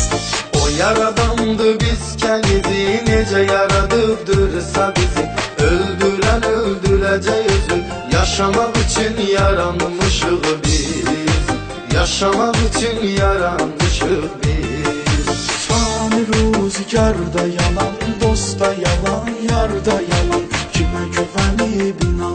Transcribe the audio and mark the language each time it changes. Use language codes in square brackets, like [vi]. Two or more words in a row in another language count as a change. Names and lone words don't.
[az] O yaradandı bizkən izi, necə yaradıbdırsa bizi. Öldürən öldürəcək özü, yaşamaq üçün yaranmışıq biz, yaşamaq üçün yaranmışıq biz. [tr] Fani rüzgarda yalan, dosta yalan, yarda yalan. Kime güvenip